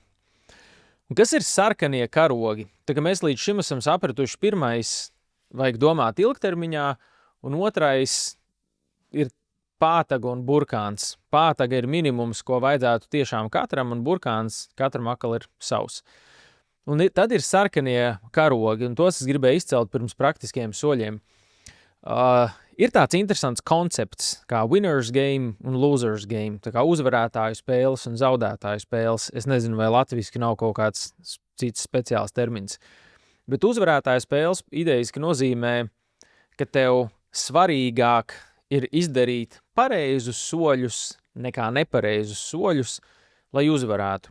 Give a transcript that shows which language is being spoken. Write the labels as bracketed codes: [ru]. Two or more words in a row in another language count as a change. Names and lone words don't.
[lv] Un kas ir sarkanie karogi? Tā kā mēs līdz šim esam sapratuši, pirmais vajag domāt ilgtermiņā, un otrais ir pātaga un burkāns. Pātaga ir minimums, ko vajadzētu tiešām katram, un burkāns katram akal ir savs. Un tad ir sarkanie karogi, un tos es gribēju izcelt pirms praktiskiem soļiem. Ir tāds interesants koncepts kā [en] winners game [lv] un [en] losers game, [lv] tā kā uzvarētāju spēles un zaudētāju spēles. Es nezinu, vai latviski nav kaut kāds cits speciāls termins. Bet uzvarētāja spēles idejiski nozīmē, ka tev svarīgāk ir izdarīt pareizus soļus nekā nepareizus soļus, lai uzvarētu.